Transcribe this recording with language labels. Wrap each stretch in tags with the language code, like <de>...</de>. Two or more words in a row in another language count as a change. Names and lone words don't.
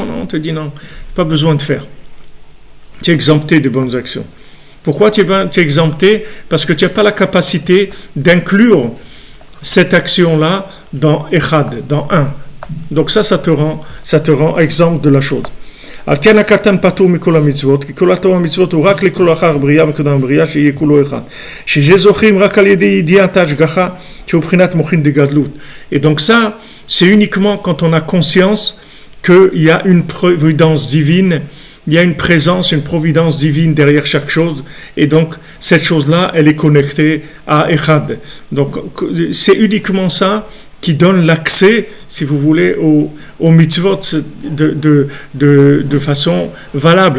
<fr>Non, on te dit non, pas besoin de faire. Tu es exempté des bonnes actions. Pourquoi tu es exempté? Parce que tu n'as pas la capacité d'inclure cette action-là dans Echad, dans un. Donc ça te rend exempt de la chose.</fr> <he>על כן הקטן פטור מכל המצוות, כי כל התורה המצוות הוא רק לכל אחר בריאה וקדם בריאה שיהיה כולו אחד. שזוכים רק על ידי ידיעת ההשגחה שהוא בחינת מוחין דגדלות.</he> <fr>Et donc ça, c'est uniquement quand on a conscience qu'il y a une providence divine, il y a une présence, une providence divine derrière chaque chose, et donc cette chose-là, elle est connectée à Echad. Donc c'est uniquement ça qui donne l'accès, si vous voulez, au mitzvot de façon valable.</fr>